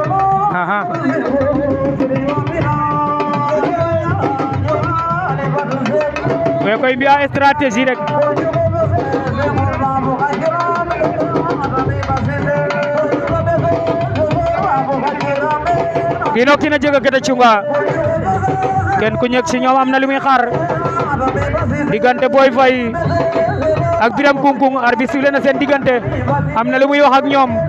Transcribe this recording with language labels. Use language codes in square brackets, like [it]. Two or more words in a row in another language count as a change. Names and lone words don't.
[srr] we koy mbi'a stratégie rek kiino kiin a jega ke ta cunga [wo] ken ku ñek si ñoom am na li muy xaar diggante Boy Faye ak Biram Kungkung arbitre sifflé na seen diggante am na lu muy wax ak ñoom